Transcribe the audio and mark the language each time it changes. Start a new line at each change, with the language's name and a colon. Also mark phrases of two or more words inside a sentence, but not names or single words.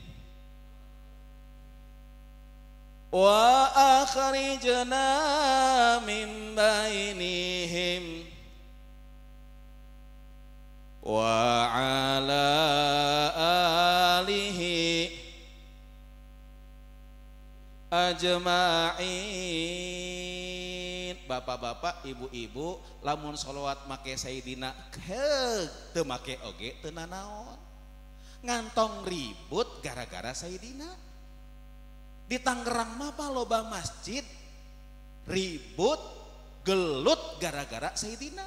Arabic: واخرجنا من بينهم وعلى آله أجمعين.
Sundanese: Bapak-bapak, ibu-ibu, lamun sholawat make Sayyidina teu make oge teu nanaon. Ngantong ribut gara-gara Sayyidina. Di Tangerang mah loba masjid ribut gelut gara-gara Sayyidina.